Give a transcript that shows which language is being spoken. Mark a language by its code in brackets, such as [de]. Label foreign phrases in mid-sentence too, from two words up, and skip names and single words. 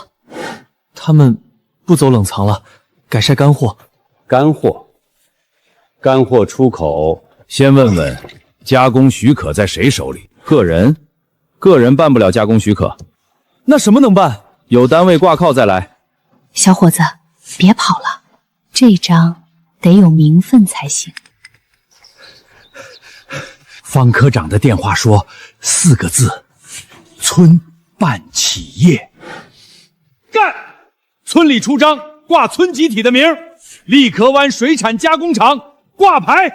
[zh] 他们不走冷藏了，改晒干货。干货出口，先问问加工许可在谁手里？个人办不了加工许可。那什么能办？有单位挂靠再来。小伙子，別跑了，這張得有名分才行。方科長的電話說4個字：村辦企業。幹！村裡出章，掛村集體的名，立殼灣水產加工廠掛牌。